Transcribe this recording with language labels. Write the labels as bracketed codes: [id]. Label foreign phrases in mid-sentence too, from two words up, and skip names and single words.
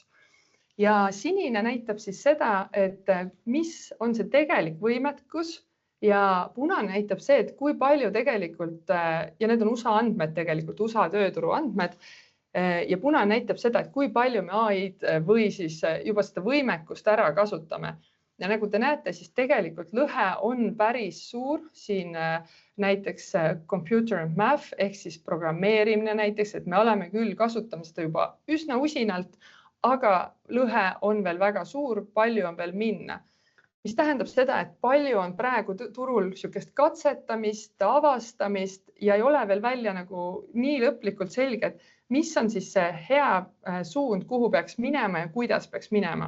[et] Ja sinine näitab siis seda, et mis on see tegelik võimekus ja punane näitab see, et kui palju tegelikult, ja need on USA andmed tegelikult, USA tööturu andmed, ja punane näitab seda, et kui palju me AI-d või siis juba seda võimekust ära kasutame. Ja nagu te näete, siis tegelikult lõhe on päris suur siin näiteks [en] computer and math [et] ehk siis programmeerimine näiteks, et me oleme küll kasutame seda juba üsna usinalt, aga lõhe on veel väga suur, palju on veel minna. Mis tähendab seda, et palju on praegu turul niisugust katsetamist, avastamist ja ei ole veel välja nagu nii lõplikult selge, et mis on siis see hea suund, kuhu peaks minema ja kuidas peaks minema.